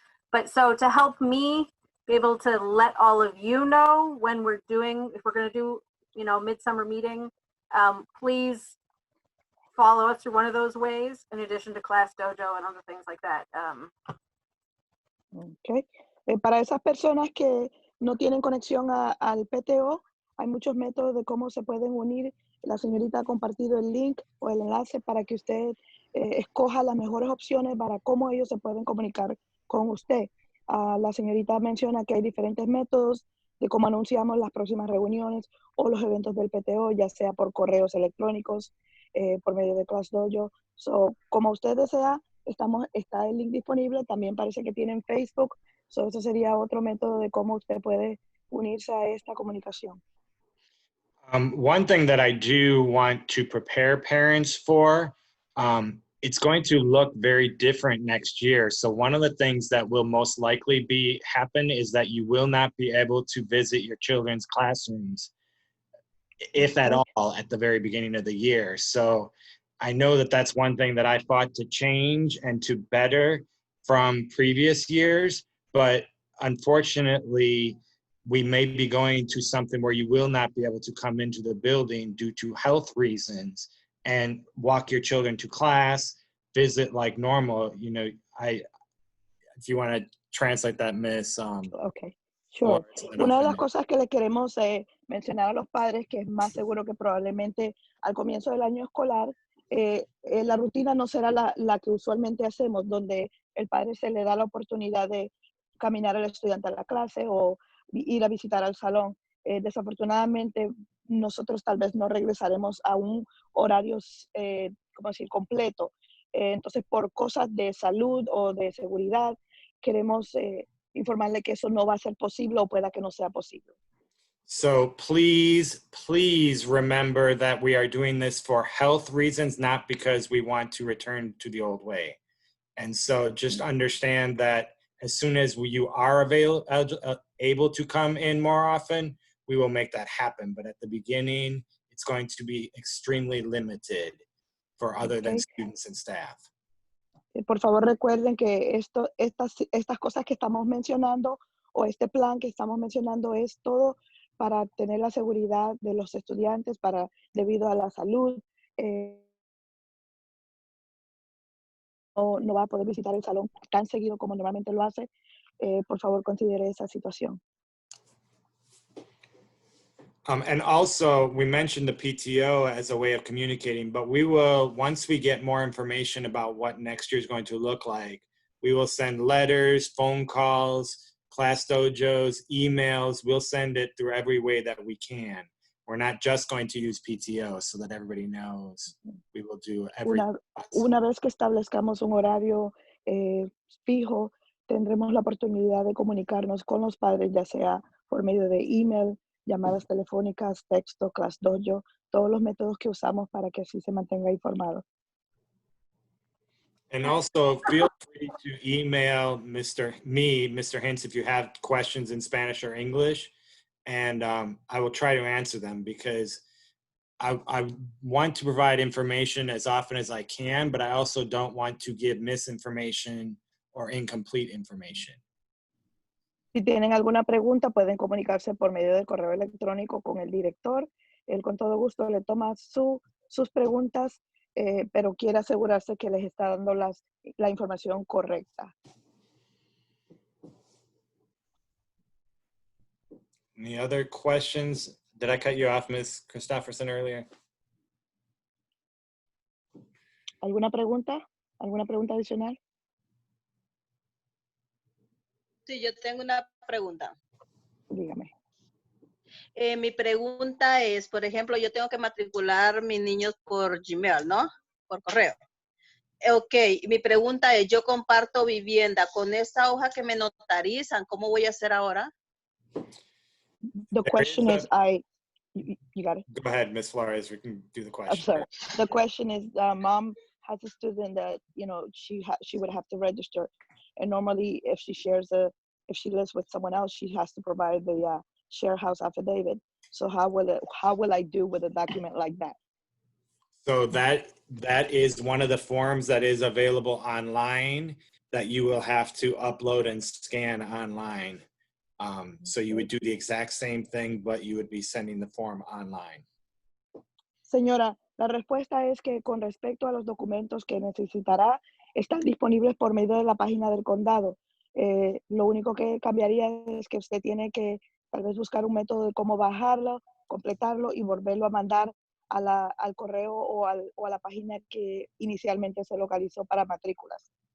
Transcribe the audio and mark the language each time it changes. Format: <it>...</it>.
<en>But so to help me be able to let all of you know when we're doing, if we're going to do, you know, midsummer meeting, please follow us through one of those ways, in addition to Class Dojo and other things like that. Okay.</en> <es>Para esas personas que no tienen conexión al PTO, hay muchos métodos de cómo se pueden unir. La señorita ha compartido el link o el enlace para que usted escoja las mejores opciones para cómo ellos se pueden comunicar con usted. La señorita menciona que hay diferentes métodos de cómo anunciamos las próximas reuniones o los eventos del PTO, ya sea por correos electrónicos, por medio de Class Dojo. So, como usted desea, está el link disponible. También parece que tienen Facebook. So, eso sería otro método de cómo usted puede unirse a esta comunicación.</es> <en>One thing that I do want to prepare parents for, it's going to look very different next year. So one of the things that will most likely happen is that you will not be able to visit your children's classrooms, if at all, at the very beginning of the year. So I know that that's one thing that I fought to change and to better from previous years, but unfortunately, we may be going to something where you will not be able to come into the building due to health reasons and walk your children to class, visit like normal. You know, if you want to translate that, Miss. Okay, sure.</en> <es>Una de las cosas que le queremos mencionar a los padres, que es más seguro que probablemente al comienzo del año escolar, la rutina no será la que usualmente hacemos, donde el padre se le da la oportunidad de caminar al estudiante a la clase o ir a visitar al salón. Desafortunadamente, nosotros tal vez no regresaremos a un horario, ¿cómo decir?, completo. Entonces, por cosas de salud o de seguridad, queremos informarle que eso no va a ser posible o pueda que no sea posible.</es> <en>So please remember that we are doing this for health reasons, not because we want to return to the old way. And so just understand that as soon as you are able to come in more often, we will make that happen. But at the beginning, it's going to be extremely limited for other than students and staff.</en> <es>Por favor, recuerden que estas cosas que estamos mencionando o este plan que estamos mencionando es todo para tener la seguridad de los estudiantes, debido a la salud. No va a poder visitar el salón tan seguido como normalmente lo hace. Por favor, considere esa situación.</es> <en>And also, we mentioned the PTO as a way of communicating, but we will, once we get more information about what next year is going to look like, we will send letters, phone calls, class dojos, emails. We'll send it through every way that we can. We're not just going to use PTO, so that everybody knows. We will do everything.</en> <es>Una vez que establezcamos un horario fijo, tendremos la oportunidad de comunicarnos con los padres, ya sea por medio de email, llamadas telefónicas, texto, Class Dojo, todos los métodos que usamos para que así se mantenga informado.</es> <en>And also feel free to email Mr. Hintz, if you have questions in Spanish or English, and I will try to answer them, because I want to provide information as often as I can, but I also don't want to give misinformation or incomplete information.</en> <es>Si tienen alguna pregunta, pueden comunicarse por medio del correo electrónico con el director. Él con todo gusto le toma sus preguntas, pero quiere asegurarse que les está dando la información correcta.</es> <en>Any other questions? Did I cut you off, Ms. Christopherson, earlier?</en> <es>¿Alguna pregunta? ¿Alguna pregunta adicional? Sí, yo tengo una pregunta. Dígame. Mi pregunta es, por ejemplo, yo tengo que matricular mis niños por Gmail, ¿no? Por correo. Ok, mi pregunta es, yo comparto vivienda con esa hoja que me notarizan, ¿cómo voy a hacer ahora?</es> <en>The question is, you got it? Go ahead, Ms. Flores, we can do the question. I'm sorry. The question is, mom has a student that, you know, she would have to register. And normally if she lives with someone else, she has to provide the share house affidavit. So how will I do with a document like that? So that is one of the forms that is available online that you will have to upload and scan online. So you would do the exact same thing, but you would be sending the form online.</en> <es>Señora, la respuesta es que con respecto a los documentos que necesitará, están disponibles por medio de la página del condado. Lo único que cambiaría es que usted tiene que tal vez buscar un método de cómo bajarlo, completarlo y volverlo a mandar al correo o a la página que inicialmente se localizó para matrículas.</es>